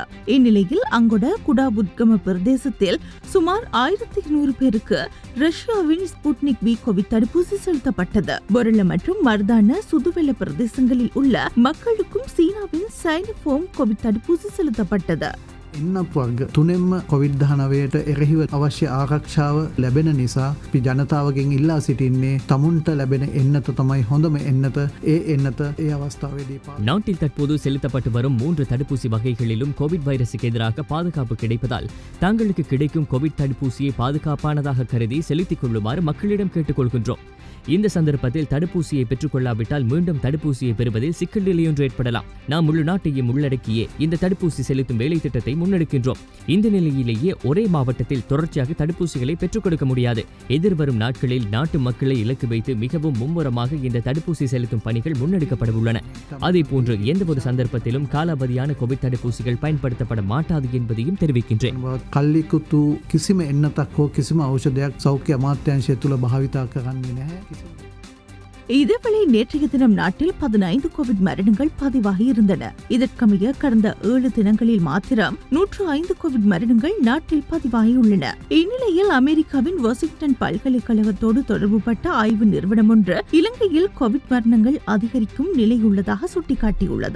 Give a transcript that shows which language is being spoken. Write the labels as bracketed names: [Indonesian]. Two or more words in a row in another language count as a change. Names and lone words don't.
[Tamil] இந்நிலையில் அங்கொட குடாபுத்கம பிரதேசத்தில் சுமார் 1200 பேருக்கு ரஷ்யாவின் ஸ்புட்னிக் V கோவிட் தடுப்பூசி செலுத்தப்பட்டது. பொருள மற்றும் மர்தான சுதுவெல்ல பிரதேசங்களில் உள்ள மக்களுக்கும் சீனாவின் சைனோஃபார்ம் கோவிட் தடுப்பூசி செலுத்தப்பட்டது. [Sinhala] එන්නප් වර්ග තුනෙන්ම කොවිඩ්-19ට එරෙහිව අවශ්‍ය ආරක්ෂාව ලැබෙන නිසා අපි ජනතාවගෙන් ඉල්ලා සිටින්නේ තමුන්ට ලැබෙන එන්නත තමයි හොඳම එන්නත. ඒ එන්නත ඒ අවස්ථාවේදී [Tamil] நாட்டில் தற்போது செலுத்தப்பட்டு வரும் 3 தடுப்பூசி வகைகளிலும் கோவிட் வைரசுக்கு எதிராக பாதுகாப்பு கிடைப்பதால் தங்களுக்கு கிடைக்கும் கோவிட் தடுப்பூசியை பாதுகாப்பானதாக கருதி செலுத்திக் கொள்ளுமாறு மக்களிடம் கேட்டுக்கொள்கின்றோம். இந்த சந்தர்ப்பத்தில் தடுப்பூசியை பெற்றுக் கொள்ளாவிட்டால் மீண்டும் தடுப்பூசியை பெறுவதில் சிக்கல் நிலையொன்று ஏற்படலாம். நாம் முழு நாட்டையும் உள்ளடக்கியே இந்த தடுப்பூசி செலுத்தும் வேலை திட்டத்தை முன்னெடுக்கின்றோம். இந்த நிலையிலேயே ஒரே மாவட்டத்தில் தொடர்ச்சியாக தடுப்பூசிகளை பெற்றுக் கொடுக்க முடியாது. எதிர்வரும் நாட்களில் நாட்டு மக்களை இலக்கு வைத்து மிகவும் மும்முரமாக இந்த தடுப்பூசி செலுத்தும் பணிகள் முன்னெடுக்கப்பட உள்ளன. அதேபோன்று எந்தவொரு சந்தர்ப்பத்திலும் காலாவதியான கோவிட் தடுப்பூசிகள் பயன்படுத்தப்பட மாட்டாது என்பதையும் தெரிவிக்கின்றேன். [Sinhala] කල්ලිකුතු කිසිම එන්නතක් හෝ කිසිම ඖෂධයක් සෞඛ්‍ය අමාත්‍යාංශය තුළ භාවිතා කරන්නේ නැහැ. [Tamil] இதேவேளை நேற்றைய தினம் நாட்டில் 15 கோவிட் மரணங்கள் பதிவாகி இருந்தன. இதற்கமைய கடந்த 7 தினங்களில் மாத்திரம் 105 கோவிட் மரணங்கள் நாட்டில் பதிவாகியுள்ளன. இந்நிலையில் அமெரிக்காவின் வாஷிங்டன் பல்கலைக்கழகத்தோடு தொடர்புபட்ட ஆய்வு நிறுவனம் ஒன்று இலங்கையில் கோவிட் மரணங்கள் அதிகரிக்கும் நிலையுள்ளதாக சுட்டிக்காட்டியுள்ளது.